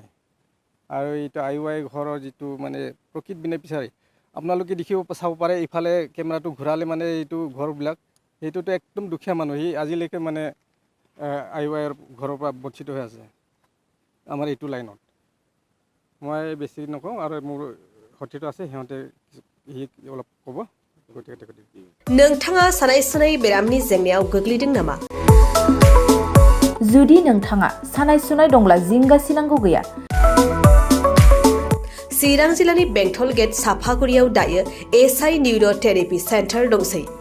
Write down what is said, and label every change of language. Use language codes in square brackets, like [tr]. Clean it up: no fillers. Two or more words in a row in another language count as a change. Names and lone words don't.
[as] আৰু এইটো IY ঘৰৰ যিটো মানে প্ৰকৃত বেনিফিচিয়াৰী আপোনালোকে চাব পাৰে, ইফালে কেমেৰাটো ঘূৰালে মানে এইটো ঘৰবিলাক, সেইটোতো একদম দুখীয়া মানুহ, সি আজিলৈকে মানে IYৰ ঘৰৰ পৰা বঞ্চিত হৈ আছে আমাৰ এইটো লাইনত। মই বেছি নকওঁ, আৰু মোৰ সতীৰ্থ আছে সিহঁতে অলপ ক'ব। [brx] नोंथाङा सानाय सुनाय बेरामनि जेंनायाव गोग्लैदों नामा? जुदि नोंथाङा सानाय सुनाय दंब्ला जिंगासिनांगौ गैया। चिरां जिल्लानि बेंटल गेट साफागुरियाव दायो SI निउर' थेरापि सेन्टार दंसै।